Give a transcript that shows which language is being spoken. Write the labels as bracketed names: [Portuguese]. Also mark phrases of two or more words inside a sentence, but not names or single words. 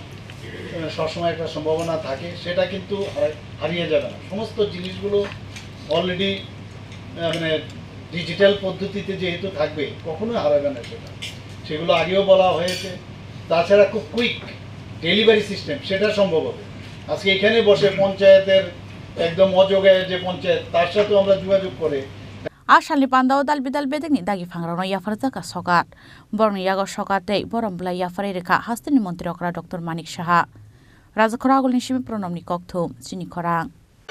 [Bangla] সবসময় একটা সম্ভাবনা থাকে সেটা কিন্তু হারিয়ে যাবে না সমস্ত জিনিসগুলো অলরেডি মানে ডিজিটাল পদ্ধতিতে যেহেতু থাকবে কখনোই হারাবে না সেগুলো আগেও বলা হয়েছে তাছাড়া খুব [English] quick delivery system [Bangla] সেটা সম্ভব হবে আজকে এখানে বসে পঞ্চায়েতের একদম অযোগ্য যে পঞ্চায়েত তার সাথে আমরা যোগাযোগ করে [Kok Borok] Ashalni pandao dal bidal bedeng ni dagi fangrano yafar jaka sokat borno yago sokate borombla yafare reka hastani mantri okra Dr. Manik Shaha Rajakhoragul ni shimi pronomni kokthum chini khorang